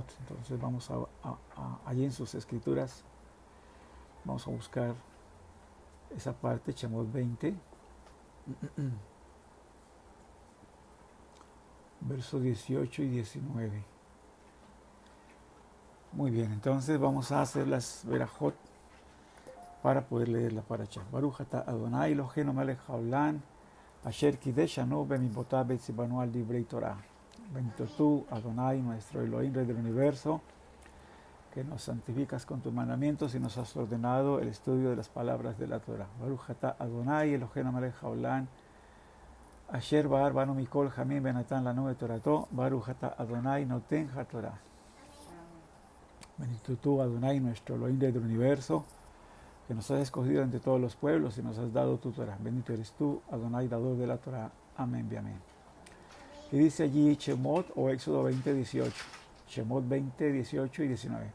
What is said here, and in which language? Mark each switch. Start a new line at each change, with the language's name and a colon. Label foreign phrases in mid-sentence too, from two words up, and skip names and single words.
Spanish: Entonces vamos allí en sus escrituras, vamos a buscar esa parte, Shemot 20, verso 18 y 19. Muy bien, entonces vamos a hacer las verajot para poder leer la parashá.
Hebrew: ברוך אתה אדני אלהינו מלך העולם אשר קדשנו במצותיו וצונו על דברי תורה.
Spanish: Bendito tú, Adonai, nuestro Elohim, Rey del universo, que nos santificas con tus mandamientos y nos has ordenado el estudio de las palabras de la Torah.
Hebrew: ברוך אתה אדני אלהינו מלך העולם אשר בחר בנו מכל העמים ונתן לנו תורתו ברוך אתה אדני נותן התורה.
Spanish: Bendito tú, Adonai, nuestro Elohim del universo, que nos has escogido entre todos los pueblos y nos has dado tu Torah. Bendito eres tú, Adonai, dador de la Torah. Amén, amén. Y dice allí Shemot, o Éxodo 20, 18. Shemot 20, 18 y 19.